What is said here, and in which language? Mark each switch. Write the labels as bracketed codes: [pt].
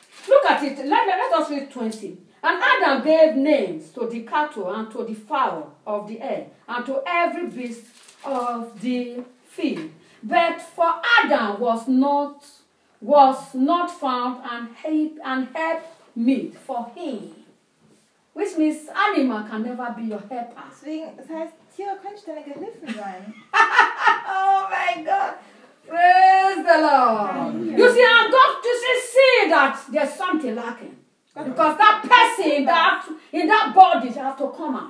[en] Look at it. Let us read 20. And Adam gave names to the cattle and to the fowl of the air and to every beast of the field. But for Adam was not found an help meet for him. Which means animal can never be your helper. [de] Deswegen, das heißt, Tiere können nicht deine Gehilfen sein. [en] Oh my God! Praise the Lord! You see, I'm going to see that there's something lacking. Because that person in that body have to come out.